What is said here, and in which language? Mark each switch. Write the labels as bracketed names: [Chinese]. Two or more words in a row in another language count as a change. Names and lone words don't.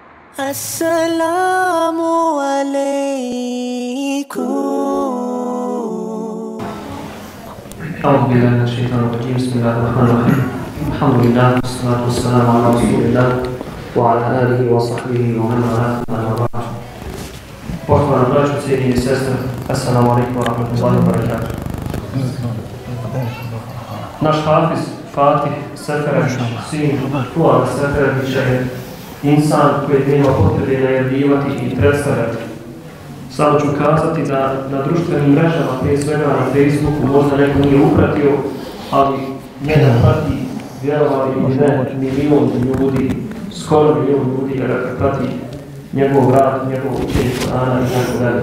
[Arabic] السلام عليكم. أعوذ بالله من الشيطان الرجيم بسم الله الرحمن الرحيم الحمد لله والصلاة والسلام على رسول الله وعلى آله وصحبه ومن والاه أما بعد. [Bosnian] Poštovana braćo, cijenjeni sestre, [Arabic] السلام عليكم ورحمة الله وبركاته. [Bosnian] Naš hafiz Fatih Seferagić, sin Fatih Seferagića, je insan koji nema potrebe najavljivati i predstavljati. Samo ću kazati da na društvenim mrežama, prije svega na Facebooku, možda neko nije upratio, ali njega prati, vjerovali ili ne, milion ljudi, skoro milion ljudi, jer prati njegov rad, njegov učenje Korana i tako dalje.